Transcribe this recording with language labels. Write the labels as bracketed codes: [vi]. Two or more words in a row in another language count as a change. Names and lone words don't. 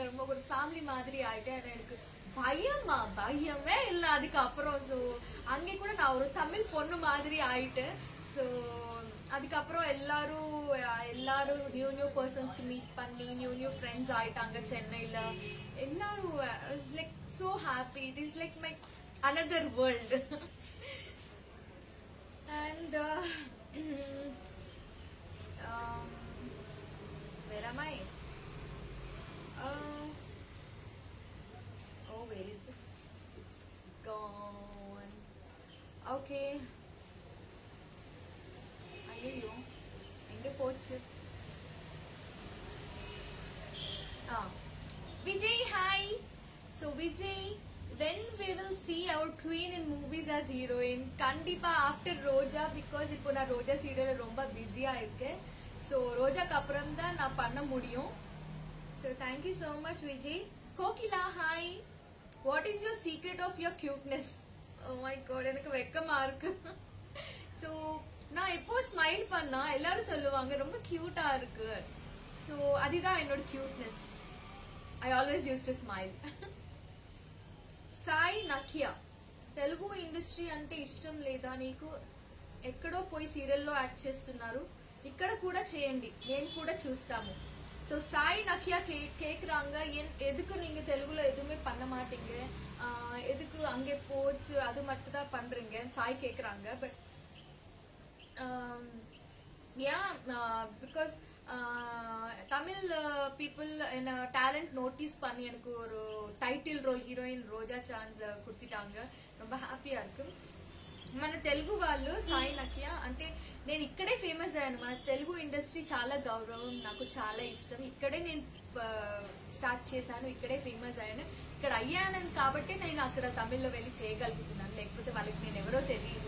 [ta] ரொம்ப ஒரு ஃபேமிலி மாதிரி ஆயிட்டேன். எனக்கு பயமே இல்லை அதுக்கப்புறம். ஸோ அங்கே கூட நான் ஒரு தமிழ் பொண்ணு மாதிரி ஆயிட்டேன். ஸோ அதுக்கப்புறம் எல்லாரும் [en] new persons meet [ta] பண்ணி [en] new friends [ta] ஆயிட்டாங்க சென்னையில். [en] எல்லாரும் it's like so happy. it is like my another world. and where am I? Oh, where is this? It's gone. Okay. [ta] ஐயோ எங்க போச்சு? [en] Vijay, hi. So Vijay, when we will see our queen in movies as heroine? [ta] Kandipa [en] after Roja, because [ta] இப்போ நான் ரோஜா சீரியல் ரொம்ப பிஸியா இருக்கேன். ஸோ ரோஜாக்கு அப்புறம் தான் நான் பண்ண முடியும். [en] so thank you so much Vijay. Kokila, hi. what is your secret of your cuteness? oh my god, [ta] எனக்கு வெக்கமா இருக்கு. ஸோ நான் எப்போ ஸ்மைல் பண்ணா எல்லாரும் சொல்லுவாங்க ரொம்ப கியூட்டா இருக்கு. [en] ஸோ [ta] அதுதான் என்னோட [en] cuteness. I always use to smile. [te] సాయి నకియా, తెలుగు ఇండస్ట్రీ అంటే ఇష్టం లేదా నీకు? ఎక్కడో పోయి సీరియల్లో యాక్ట్ చేస్తున్నారు, ఇక్కడ కూడా చేయండి, నేను కూడా చూస్తాము. [ta] ஸோ சாய் நக்கியா கேக்குறாங்க, எதுக்கு நீங்க தெலுங்குல எதுவுமே பண்ண மாட்டீங்க, எதுக்கு அங்கே போச்சு அது மட்டும் தான் பண்றீங்க சாய் கேக்குறாங்க. [en] but because Tamil people [ta] என்ன [en] talent notice [ta] பண்ணி எனக்கு ஒரு [en] title role heroine [ta] ரோஜா சான்ஸ் கொடுத்துட்டாங்க. ரொம்ப హ్యాపీగా இருக்கு. [te] మన తెలుగు వాళ్ళు సాయి నకియా అంటే నేను ఇక్కడే ఫేమస్ అయ్యాను. మన తెలుగు ఇండస్ట్రీ చాలా గౌరవం, నాకు చాలా ఇష్టం. ఇక్కడే నేను స్టార్ట్ చేశాను, ఇక్కడే ఫేమస్ అయ్యాను. ఇక్కడ అయ్యాను కాబట్టి నేను అక్కడ తమిళ్లో వెళ్ళి చేయగలుగుతున్నాను, లేకపోతే వాళ్ళకి నేను ఎవరో తెలియదు.